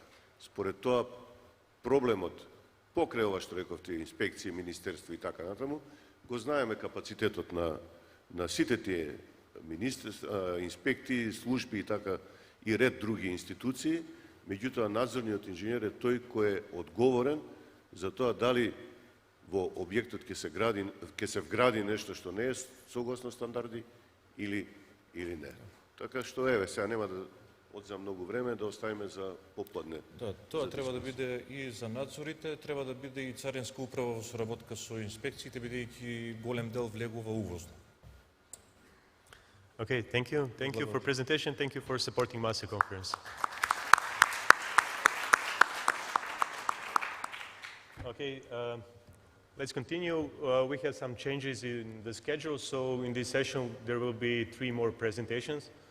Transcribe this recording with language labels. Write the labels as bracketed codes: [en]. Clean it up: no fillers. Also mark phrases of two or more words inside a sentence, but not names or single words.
[mk] Според тоа, проблемот, покрај ова што рековте, инспекција, министерство и така натаму, го знаеме капацитетот на сите тие инспекции, служби и така и ред други институции, меѓутоа надзорниот инженер е тој кој е одговорен за тоа дали во објектот ќе се вгради нешто што не е согласно стандарди или не. Така што, еве, сега нема да одземам многу време, да оставиме за попладне. Да, тоа треба да биде и за надзорите, треба да биде и Царинска управа во соработка со инспекциите, бидејќи голем дел влегува увозно. [en] Okay, thank you. Thank you for presentation. Thank you for supporting MASE conference. Okay, let's continue. We have some changes in the schedule, so in this session there will be 3 more presentations.